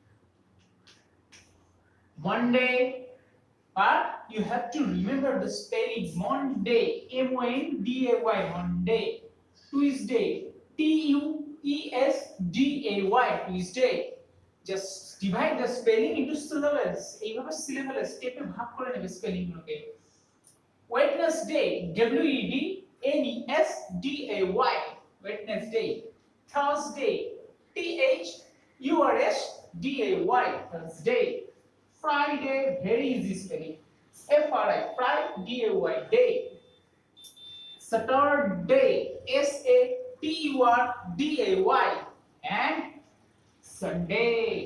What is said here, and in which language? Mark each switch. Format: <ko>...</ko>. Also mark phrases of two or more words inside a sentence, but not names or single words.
<en>Monday, but you have to remember the spelling Monday, M-O-N-D-A-Y, Monday. Tuesday, T-U-E-S-D-A-Y, Tuesday. Just divide the spelling into syllables.</en> <bn>এইভাবে syllable স্টেপে ভাগ করে নেবে স্পেলিং গুলোকে।</bn> <en>Wednesday, W-E-D-N-E-S-D-A-Y, Wednesday. Thursday, T-H-U-R-S-D-A-Y, Thursday. Friday, very easy spelling, F-R-I, Friday, day. Saturday, S-A-T-U-R-D-A-Y, and Sunday.</en>